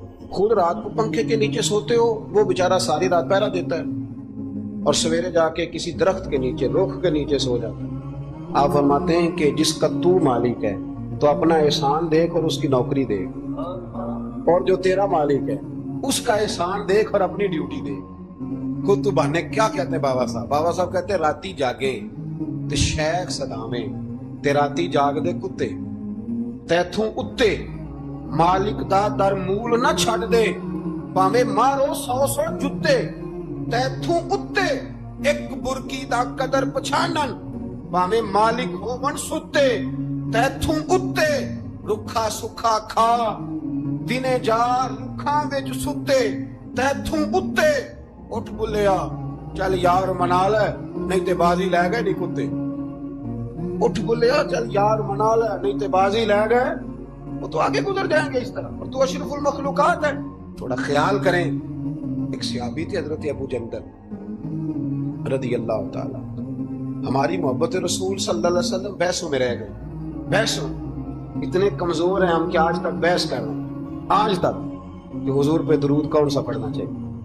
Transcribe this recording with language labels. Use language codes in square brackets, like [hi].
[ur] خود رات کو پنکھے کے نیچے سوتے ہو، وہ بیچارہ ساری رات پہرا دیتا ہے اور سویرے جا کے کسی درخت کے نیچے، رخ کے نیچے سو جاتا ہے. آپ فرماتے ہیں کہ جس کا تو مالک ہے تو اپنا احسان دیکھ اور اس کی نوکری دیکھ، اور جو تیرا مالک ہے اس کا احسان دیکھ اور اپنی ڈیوٹی دیکھ. خود تو بہانے کیا کہتے ہیں بابا صاحب کہتے ہیں [pa] راتی جاگے تے شیخ صدامے تے راتی جاگ دے کتے تیتھوں اتے مالک دا در مول نہ چھڑ دے پاویں مارو 100 جتے تیتھوں اتے ایک برکی دا قدر پچھانن پاویں مالک ہوون ستے تیتھوں اتے رکھا سکھا کھا دنے جا رکھاں وچ ستے تیتھوں اتے اٹھ بلیا چل یار منا لے نہیں تے بازی لے گئے نہیں کتے. اٹھ بلیا چل یار منا لے نہیں تے بازی لے گئے. [ur] وہ تو آگے گزر جائیں گے اس طرح، اور تو اشرف المخلوقات ہے. تھوڑا خیال کریں. ایک صحابی تھے حضرت ابو جندل رضی اللہ تعالی، ہماری محبت رسول صلی اللہ علیہ وسلم بحثوں میں رہ گئے. بحثوں اتنے کمزور ہیں ہم کہ آج تک بحث کر رہے ہیں، آج تک کہ حضور پہ درود کون سا پڑھنا چاہیے.